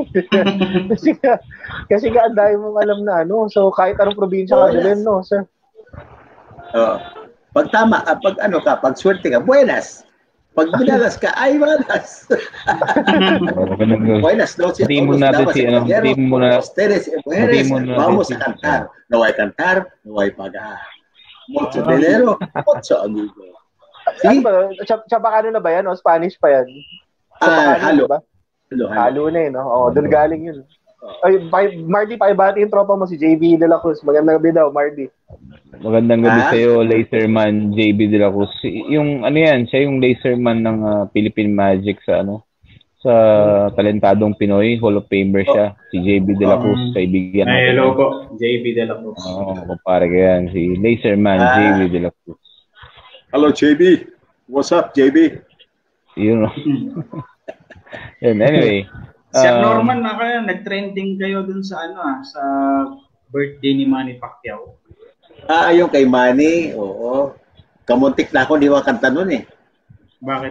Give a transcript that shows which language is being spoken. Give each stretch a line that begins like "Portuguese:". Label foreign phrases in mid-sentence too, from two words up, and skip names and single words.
Filipino: Kasi nga ang dahil mong alam na So, kahit anong probinsya ka din, no, sir? Pag tama, pag swerte ka, buenas. Pag binalas ka, ay malas. Buenas, no? Hindi mo natin
Spanish: Vamos a cantar. No hay cantar, no hay pagar. Mucho dinero, mucho amigo.
Filipino: Ano ba? Chabacano na ba yan? O Spanish pa yan? Halo. Ba? Halo na no? Doon galing yun. Ay, Marty, paibati yung tropa mo si JB De La Cruz. Magandang gabi daw, Marty. Magandang gabi sa'yo, Laserman JB De La Cruz. Yung siya yung Laserman ng Philippine Magic sa sa Talentadong Pinoy,
English: Hall of Famer
Filipino: siya, si JB De La Cruz, kaibigan natin. Hello po, JB De La Cruz. Kumpare ko yan, si Laserman JB De La Cruz.
English: Hello JB, what's up JB?
Filipino: Yun. Anyway. Sir Norman, nag-trending kayo dun sa sa birthday ni Manny Pacquiao. Yung kay Manny, oo. Kamuntik na ako, di ba kanta nun eh. Bakit?